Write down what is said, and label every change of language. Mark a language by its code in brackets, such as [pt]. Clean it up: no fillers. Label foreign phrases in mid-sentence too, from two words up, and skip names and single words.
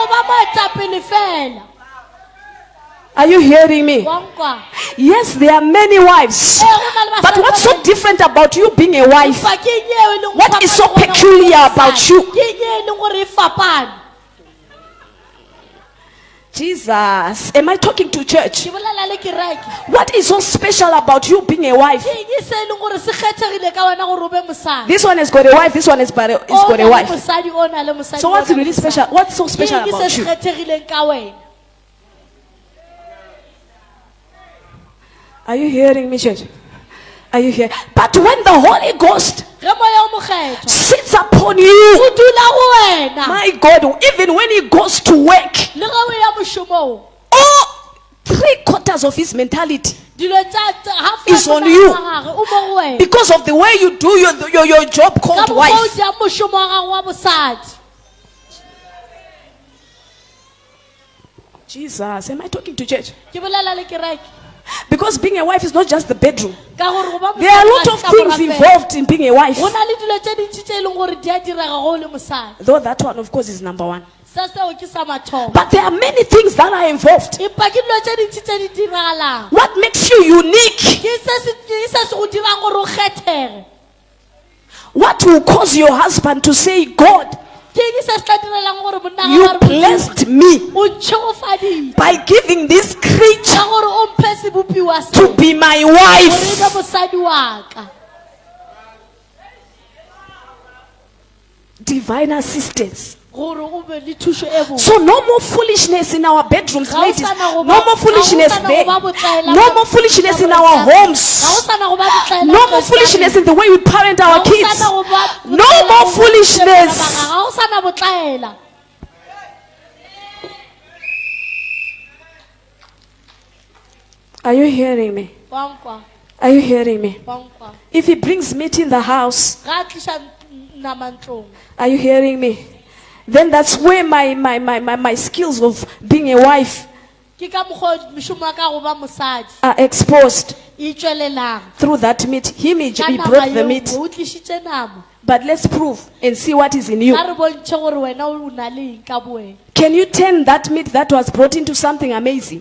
[en] Are you hearing me? Yes, there are many wives. But what's so different about you being a wife? What is so peculiar about you? Jesus. Am I talking to church? [nso] Ke bolela le kereke. [en] What is so special about you being a wife? [nso] Ke eng se e leng gore se kgethegile ka wena gore o be mosadi? [en] This one has got a wife, this one has got a [nso] O na le [en] wife. [nso] mosadi, o na le mosadi, [en] So [nso] o [en] what's [nso] na le [en] really [nso] mosadi. [en] special? What's so [nso] Ke [en] special [nso] eng se [en] about [nso] se [en] you? [nso] kgethegileng ka wena? [en] Are you hearing me, church? Are you here? But when the Holy Ghost [nso] Ge moya o mokgethwa, [en] sits upon you, [nso] o dula go wena. [en] my God, even when he goes to work, [nso] Le ge o ya mošomong, [en] oh, 3/4 of his mentality, [nso] dilo tša half [en] It's [nso] ya [en] on [nso] monagano [en] you. [nso] wa gagwe o mo go wena. [en] because of the way you do your job [nso] Ka [en] called [nso] mokgwa o [en] wife. [nso] tšeang mošomo wa gago wa bosadi. [en] Jesus, am I talking to church? [nso] Ke bolela le kereke. [en] Because being a wife is not just the bedroom. [nso] Ka gore go ba [en] There are a [nso] mosadi [en] lot [nso] ga [en] of [nso] se ka [en] things [nso] borapelo. [en] involved in being a wife. [nso] Go na le dilo tše dintši tše e leng gore di a direga go o le mosadi. [en] Though that one, of course, is number one. [nso] Se seo ke sa mathomo. [en] But there are many things that are involved. [nso] Empa ke dilo tše dintši tse di diragalang. [en] What makes you unique? [nso] Ke se se go dirang gore o kgethege. [en] What will cause your husband to say, God, [nso] Ke eng se se tla direlang gore monna [en] you [nso] wa gagwe [en] blessed me [nso] o ntšhegofadile [en] by giving this creature [nso] ka gore o mphe sebopiwa se [en] to be my [nso] gore e [en] wife? [nso] be mosadi wa ka. [en] Divine assistance. [nso] Gore o be le thušo e botse. [en] So no more foolishness in our bedrooms, [nso] Ga o [en] ladies. [nso] sana go [en] No [nso] ba- [en] more foolishness [nso] ga o sana [en] there. [nso] go ba botlaela [en] No [nso] ka- [en] more foolishness in [nso] ka [en] our [nso] borapelo. Ga o [en] homes. [nso] sana go ba botlaela [en] No [nso] ka [en] more foolishness [nso] borapelo. [en] in the way we parent our [nso] Ga o [en] kids. [nso] sana go ba [en] No [nso] botlaela [en] more [nso] go ba [en] foolishness. [nso] botlaela. Ga o sana botlaela. [en] Are you hearing me? [nso] Wa nkwa, [en] Are you hearing me? [nso] wa nkwa. [en] If he brings meat in the house, [nso] Ga a tliša nama ntlong, [en] are you hearing me? Then that's where my skills of being a wife [nso] ke ka mokgwa o mošomo wa ka go ba mosadi [en] are exposed [nso] e tšwelelang. [en] through that meat. He [nso] Ka nama [en] brought the [nso] eo, [en] meat. [nso] o tlišitše nama. [en] But let's prove and see what is in you. [nso] Ga re bontšhe gore wena o na le eng ka bowena. [en] Can you turn that meat that was brought into something amazing?